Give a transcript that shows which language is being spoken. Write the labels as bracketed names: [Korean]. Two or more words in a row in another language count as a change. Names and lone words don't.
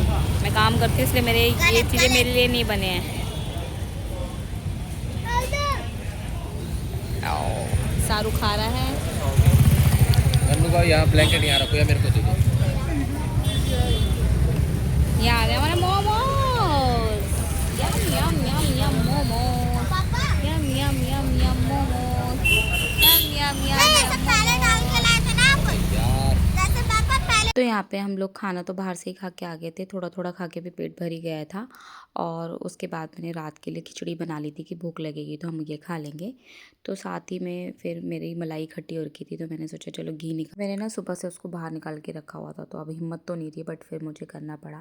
[Hindi] मैं काम करती हूँ इसलिए मेरे ये चीज़ें मेरे लिए नहीं बने हैं। सारू खा रहा है। गन्नू का यहाँ ब्लैंकेट यहाँ रखो या मेरे को दे दो। यहाँ आ गया हमारा मोमोज। यम यम यम यम मोमोज। यम यम यम यम मोमोज। यम यम यम पहले डाल के लाए थे ना आप यार। जैसे पापा पहले। तो यहाँ पे हम लोग खाना तो बाहर से ही खा के आ गए थे, थोड़ा थोड़ा खा के भी पेट भर ही गया था। और उसके बाद मैंने रात के लिए खिचड़ी बना ली थी कि भूख लगेगी तो हम ये खा लेंगे। तो साथ ही में फिर मेरी मलाई खट्टी हो रखी थी, तो मैंने सोचा चलो घी निकाल, मैंने ना सुबह से उसको बाहर निकाल के रखा हुआ था, तो अब हिम्मत तो नहीं थी बट फिर मुझे करना पड़ा।